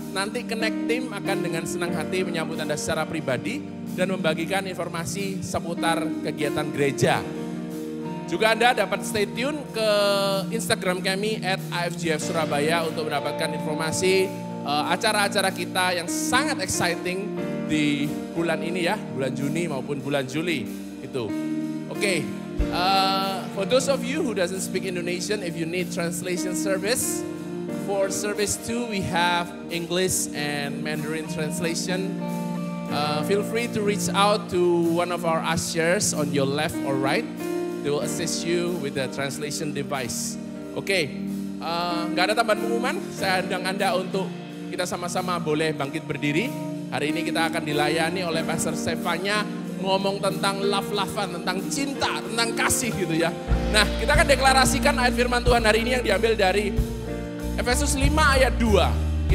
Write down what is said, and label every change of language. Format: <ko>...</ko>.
<id>Nanti Connect Team akan dengan senang hati menyambut Anda secara pribadi dan membagikan informasi seputar kegiatan gereja. Juga Anda dapat stay tune ke Instagram kami @afgfsurabaya untuk mendapatkan informasi acara-acara kita yang sangat exciting di bulan ini ya, bulan Juni maupun bulan Juli itu.</id> <en>Oke, for those of you who doesn't speak Indonesian, if you need translation service, for service 2 we have English and Mandarin translation. Feel free to reach out to one of our ushers on your left or right. They will assist you with the translation device.</en> <id>Oke, nggak ada tambahan pengumuman, saya undang Anda untuk kita sama-sama boleh bangkit berdiri. Hari ini kita akan dilayani oleh Pastor Stefania ngomong tentang love-lovean, tentang cinta, tentang kasih gitu ya. Nah, kita akan deklarasikan ayat firman Tuhan hari ini yang diambil dari Efesus 5 ayat 2.</id>